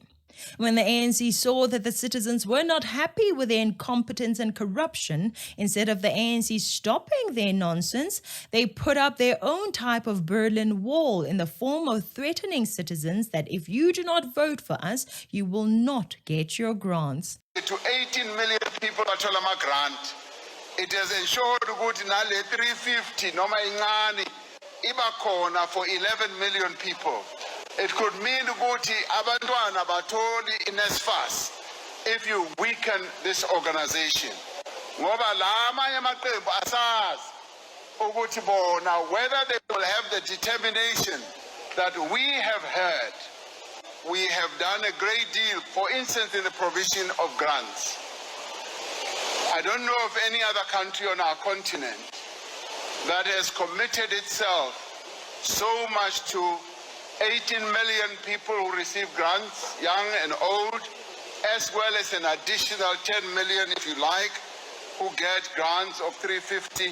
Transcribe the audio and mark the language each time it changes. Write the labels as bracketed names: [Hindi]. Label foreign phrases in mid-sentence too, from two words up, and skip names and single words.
[English] When the ANC saw that the citizens were not happy with their incompetence and corruption, instead of the ANC stopping their nonsense, they put up their own type of Berlin Wall in the form of threatening citizens that if you do not vote for us, you will not get your grants. To 18 million people [Zulu] bathola ama-grant. [English] It has ensured [Zulu] ukuthi nale 350 noma incane iba khona [English] for 11 million people. It could mean [Zulu] ukuthi abantwana batholi NSFAS [English] if you weaken this organization. [Zulu] Ngoba la amanye amaqembu asazi ukuthi bona [English] whether they will have the determination that we have heard. We have done a great deal, for instance, in the provision of grants. I don't know of any other country on our continent that has committed itself so much to 18 million people who receive grants, young and old, as well as an additional 10 million, if you like, who get grants of 350.